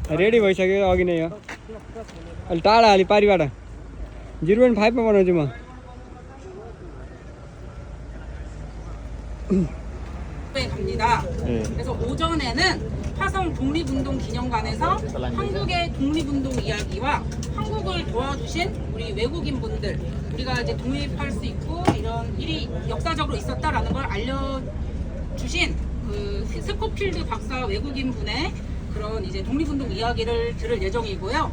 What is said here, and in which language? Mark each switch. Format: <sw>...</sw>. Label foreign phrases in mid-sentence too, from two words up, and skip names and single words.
<ne>रेडी भइसक्यो अघि नै हो अलि टाढा अलि पारिबाट 0.5 मा बनाउँछु म</ne> <ko>갑니다. 그래서 오전에는 화성 독립운동 기념관에서 한국의 독립운동 이야기와 한국을 도와주신 우리 외국인 분들, 우리가 이제 독립할 수 있고 이런 일이 역사적으로 있었다라는 걸 알려주신 그 스코필드 박사 외국인 분의 그런 이제 독립운동 이야기를 들을 예정이고요.</ko>